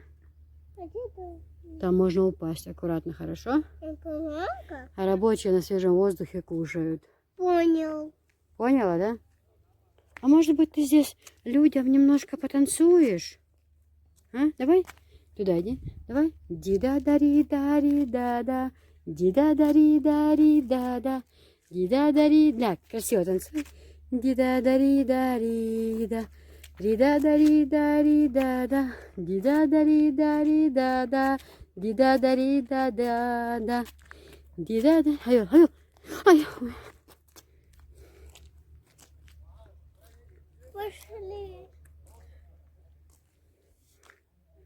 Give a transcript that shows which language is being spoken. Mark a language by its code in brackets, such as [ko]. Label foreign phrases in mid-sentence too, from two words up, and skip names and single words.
[ru] А где ты? Там можно упасть аккуратно, хорошо? Экономка? А рабочие на свежем воздухе кушают. Понял. Поняла, да? А может быть, ты здесь людям немножко потанцуешь? А? Давай. Туда иди. Давай. Ди-да-да-ри-да-ри-да-да. Ди-да-да-ри-да-ри-да-да. Ди-да-да-ри-да. Красиво танцуй. Ди-да-да-ри-да-ри-да. Ри-да-да-ри-да-ри-да-да. Ди-да-да-ри-да-ри-да-да. Ди-да-да-ри-да-да-да. Ди-да-да. Хайо, хайо. Ай. Пошли.